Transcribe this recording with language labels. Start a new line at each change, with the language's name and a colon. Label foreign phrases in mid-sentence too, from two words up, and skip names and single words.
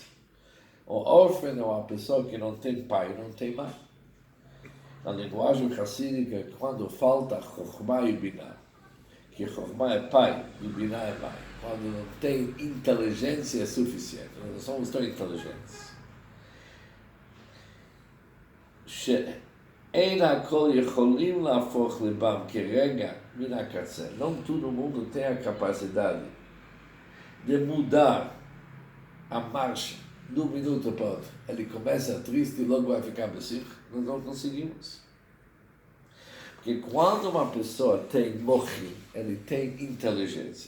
Portuguese: O órfão é uma pessoa que não tem pai, não tem mãe. Na linguagem hassídica, quando falta Chokhmah e Binah, que Chokhmah é pai e Binah é mãe, quando não tem inteligência suficiente, nós não somos tão inteligentes.
Hebrew: שאין הכל יכולים להפוך לבם כרגע מן הקצה.
Portuguese: Não todo mundo tem a capacidade de mudar a marcha de um minuto para outro. Ele começa triste e logo vai ficar besimcha. Nós não conseguimos. Porque Porque quando uma pessoa tem mochim, ele tem inteligência.